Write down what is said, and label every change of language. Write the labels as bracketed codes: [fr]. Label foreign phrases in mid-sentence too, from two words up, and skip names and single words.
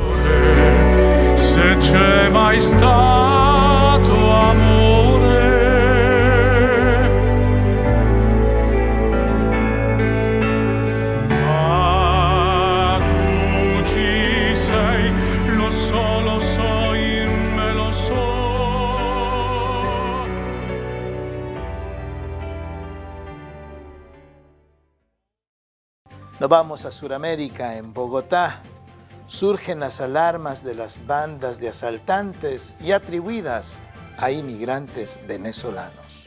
[it] Se c'è mai stato amore, ma tu ci sei, lo so, in me lo so. [es] Nos vamos a Sudamérica. En Bogotá surgen las alarmas de las bandas de asaltantes y atribuidas a inmigrantes venezolanos.